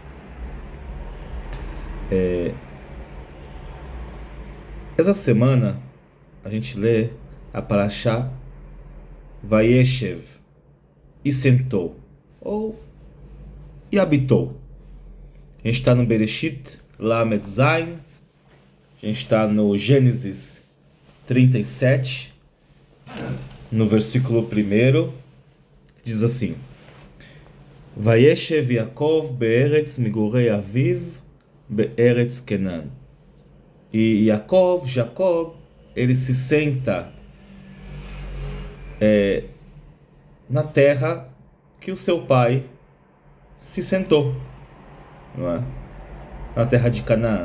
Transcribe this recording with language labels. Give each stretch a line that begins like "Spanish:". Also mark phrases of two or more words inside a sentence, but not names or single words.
Portuguese: Essa semana a gente lê a Parashá Vayeshev, e sentou, ou e habitou. A gente está no Bereshit Lamed Zayin, a gente está no Gênesis 37, no versículo 1, que diz assim:
Hebrew: וישב יעקב בארץ מגורי אביו בארץ כנען.
Portuguese: E Jacob, ele se senta na terra que o seu pai se sentou, não é? Na terra de Canaã.